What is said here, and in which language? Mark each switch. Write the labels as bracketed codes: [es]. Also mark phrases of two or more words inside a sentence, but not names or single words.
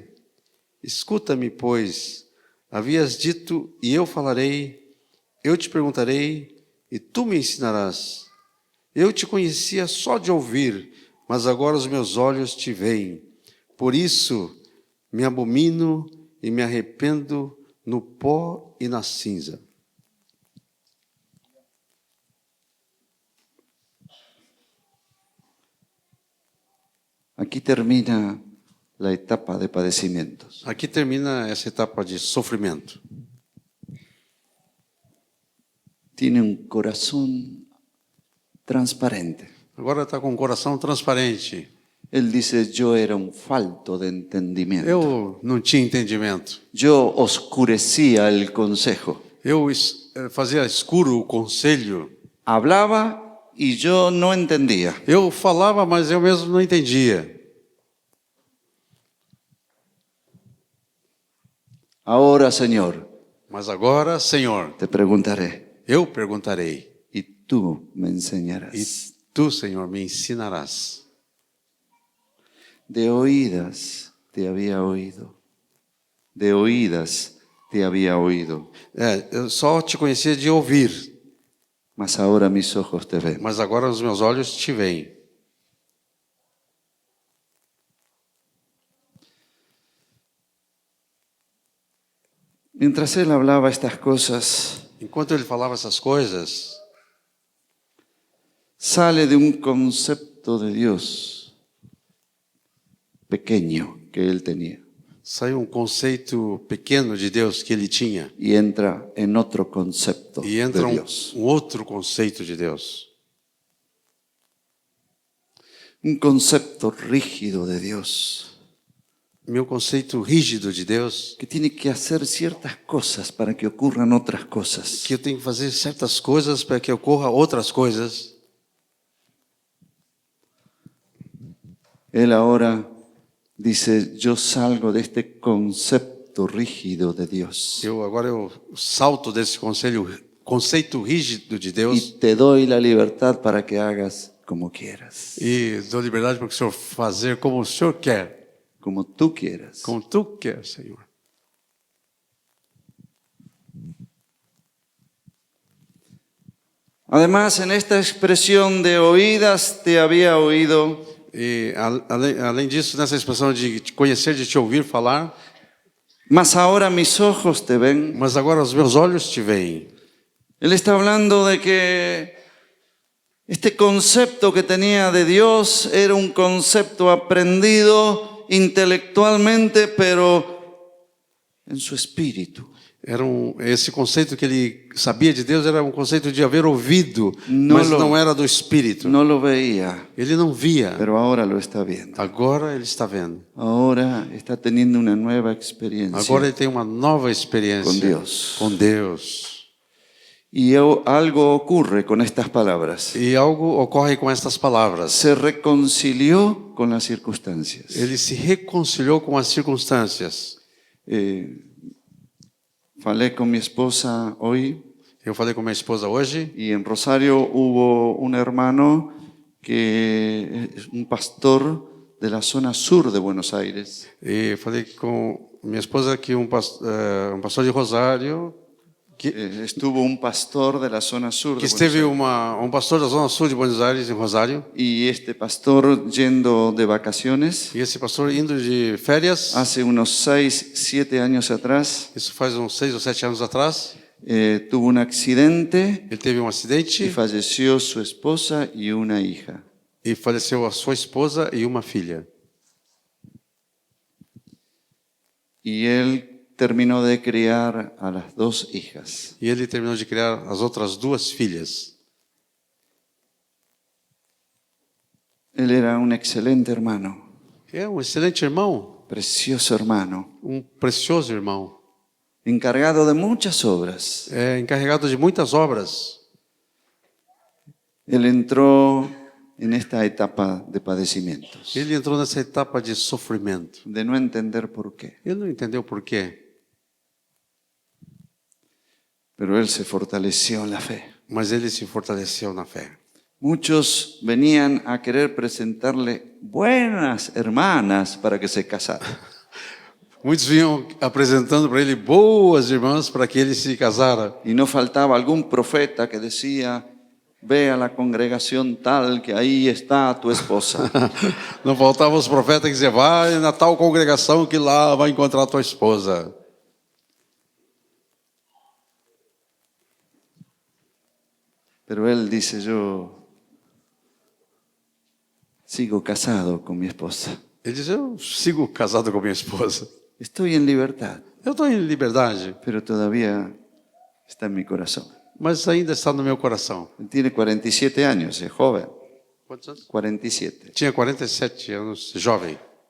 [pt] Escuta-me, pois, havias dito e eu falarei, eu te perguntarei e tu me ensinarás. Eu te conhecia só de ouvir, mas agora os meus olhos te veem. Por isso me abomino e me arrependo no pó e na cinza. [es] Aquí termina la etapa de padecimientos. [pt] Aqui termina essa etapa de sofrimento. [es] Tiene un corazón transparente. [pt] Agora está com o coração transparente. [es] Él dice, yo era un falto de entendimiento. [pt] Eu não tinha entendimento. [es] Yo oscurecía el consejo. [pt] Eu fazia escuro o conselho. [es] Hablaba y yo no entendía. [pt] Eu falava, mas eu mesmo não entendia. [es] Ahora, Señor, [pt] Mas agora, Senhor, [es] te preguntaré [pt] eu perguntarei. [es] y tú me [pt] E [es] enseñarás. [pt] tu, Senhor, me ensinarás. [es] De oídas te había oído. De oídas te había oído. [pt] Eu só te conhecia de ouvir, [es] mas ahora mis ojos te ven. [pt] mas agora os meus olhos te veem. [es] Mientras él hablaba estas cosas, [pt] Enquanto ele falava essas coisas, [es] sale de un concepto de Dios pequeño que él tenía [pt] saiu conceito pequeno de Deus que ele tinha [es] y entra en otro concepto [pt] e entra [es] de Dios. [pt] outro conceito de Deus. [es] Un concepto rígido de Dios, [pt] Meu conceito rígido de Deus, [es] que tiene que hacer ciertas cosas para que ocurran otras cosas. [pt] que eu tenho que fazer certas coisas para que ocorra outras coisas. [es] Él ahora dice, yo salgo de este concepto rígido de Dios [pt] Agora eu salto desse conceito rígido de Deus [es] y te doy la libertad para que hagas como quieras, [pt] e dou liberdade para o Senhor fazer como o Senhor quer, [es] como tú quieras. [pt] como Tu quer, Senhor. [es] Además, en esta expresión de oídas te había oído, [pt] E além disso, nessa expressão de te conhecer, de te ouvir falar, [es] mas ahora mis ojos te ven. [pt] mas agora os meus olhos te veem. [es] Él está hablando de que este concepto que tenía de Dios era un concepto aprendido intelectualmente, pero en su espíritu. [pt] Esse conceito que ele sabia de Deus era um conceito de haver ouvido, Não mas lo- não era do Espírito. [es] No lo veía, [pt] Ele não via, [es] pero ahora lo está viendo. [pt] agora ele está vendo. [es] Ahora está teniendo una nueva experiencia. [pt] Agora ele tem uma nova experiência Com Deus. com Deus. [es] Y algo ocurre con estas palabras. [pt] E algo ocorre com estas palavras. [es] Se reconcilió con las circunstancias. [pt] Ele se reconciliou com as circunstâncias. [es] Falé con mi esposa hoy [pt] Eu falei com minha esposa hoje, [es] y en Rosario hubo un hermano que es un pastor de la zona sur de Buenos Aires. [pt] e falei com minha esposa que um pastor de Rosário, que [es] Estuvo un pastor de la zona sur de Buenos [pt] esteve [es] Aires. [pt] um pastor da zona sul de Buenos Aires, em Rosário, [es] Y este pastor yendo de vacaciones [pt] e esse pastor indo de férias, [es] hace unos 6, 7 años atrás, [pt] isso faz uns 6 ou 7 anos atrás, [es] tuvo un accidente [pt] ele teve um [es] y [pt] acidente [es] falleció su esposa y una hija. [pt] e faleceu a sua esposa e uma filha. [es] Y él terminó de criar a las 2 hijas. [pt] E ele terminou de criar as outras 2 filhas. [es] Él era un excelente hermano, [pt] É um excelente irmão, [es] precioso hermano, [pt] um precioso irmão. [es] encargado de muchas obras. [pt] É encarregado de muitas obras. [es] Él entró en esta etapa de padecimientos, [pt] Ele entrou nessa etapa de sofrimento. [es] de no entender por qué. [pt] Ele não entendeu por quê, [es] Pero él se fortaleció en la fe. [pt] mas ele se fortaleceu na fé. [es] Muchos venían a querer presentarle buenas hermanas para que se casara. [pt] Muitos vinham apresentando para ele boas irmãs para que ele se casara. [es] Y no faltaba algún profeta que decía, ve a la congregación tal que ahí está tu esposa. [pt] Não faltavam os profetas que diziam, vai na tal congregação que lá vai encontrar tua esposa. [es] Pero él dice, yo sigo casado con mi esposa. [pt] Ele diz, eu sigo casado com minha esposa. [es] Estoy en libertad, [pt] Eu estou em liberdade, [es] pero todavía está en mi corazón. [pt] mas ainda está no meu coração. [es] Él tiene 47 años, es joven. [pt] Quantos anos? 47. Tinha 47 anos, jovem.